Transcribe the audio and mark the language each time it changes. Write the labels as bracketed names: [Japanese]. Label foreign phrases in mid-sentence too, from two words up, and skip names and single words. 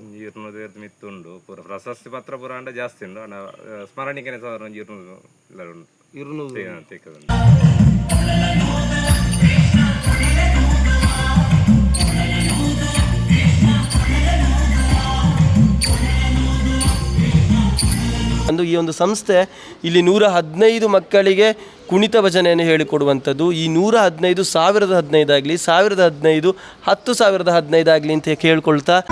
[Tulu] 200 ಮಿತ್ತುಂಡು ಪೂರ ಪ್ರಶಸ್ತಿ ಪತ್ರ ಪೂರ ಅಂಡ ಜಾಸ್ತಿ ಉಂಡು ಸ್ಮರಣಿಕೆನೆ ಸಾಧಾರಣ 200 ತಿಕ್ಕುಂಡು. [Kannada] ಅಂದು ಈ ಒಂದು ಸಂಸ್ಥೆ ಇಲ್ಲಿ 115 ಮಕ್ಕಳಿಗೆ ಕುಣಿತ ಭಜನೆಯನ್ನು ಹೇಳಿಕೊಡುವಂಥದ್ದು. ಈ 115 1015 ಆಗಲಿ 1015 10,015 ಆಗಲಿ ಅಂತ ಕೇಳ್ಕೊಳ್ತಾ